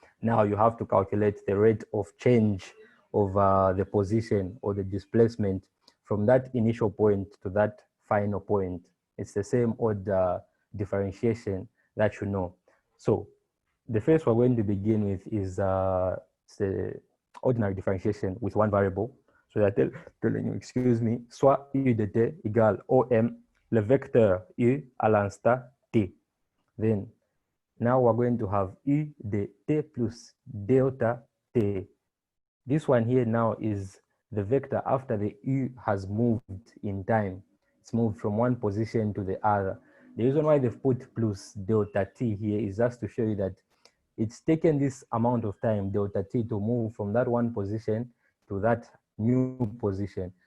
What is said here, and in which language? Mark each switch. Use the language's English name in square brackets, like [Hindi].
[English] Now you have to calculate the rate of change of the position or the displacement from that initial point to that final point. It's the same odd differentiation that you know. So the first we're going to begin with is the ordinary differentiation with one variable. So they're telling you, excuse me, [French] soit u de t égale OM, le vecteur u à l'instant t. [English] Then now we're going to have u de t plus delta t. This one here now is the vector after the u has moved in time. It's moved from one position to the other. The reason why they've put plus delta t here is just to show you that it's taken this amount of time, delta t, to move from that one position to that new position.